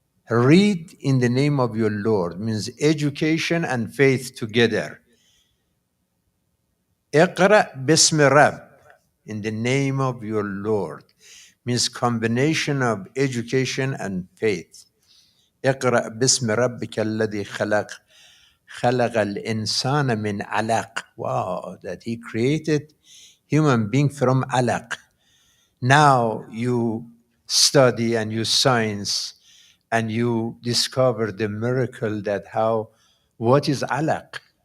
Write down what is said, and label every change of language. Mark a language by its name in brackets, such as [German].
[English] Read in the name of your Lord means education and faith together. [Arabic] Iqra bismi rabb, [English] in the name of your Lord, means combination of education and faith. [Arabic] اقرأ باسم ربك الذي خلق خلق الإنسان من علق. [English] Wow, that he created human being from alaq. Now you study and you science and you discover the miracle that what is alaq?